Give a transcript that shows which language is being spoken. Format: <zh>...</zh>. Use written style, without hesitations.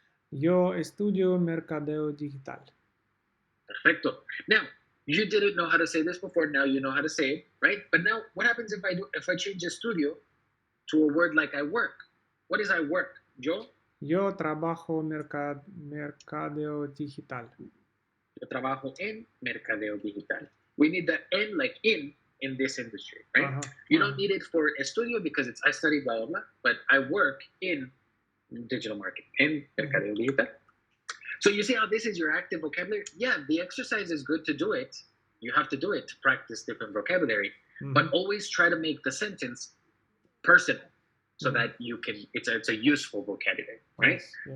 <es>Yo estudio mercadeo digital. Perfecto.</es> <en>Now, you didn't know how to say this before. Now you know how to say it, right? But now, what happens if I change estudio to a word like I work? What is I work? Yo</en> <es>trabajo mercadeo digital. Yo trabajo en mercadeo digital.</es> <en>We need the en like in this industry, right? You don't need it for estudio because I study blah, blah, blah, but I work in digital marketing, en mercadeo digital. So you see how this is your active vocabulary? Yeah, the exercise is good to do it. You have to do it to practice different vocabulary, but always try to make the sentence personal so that you can, it's a useful vocabulary, right? Yes.</en>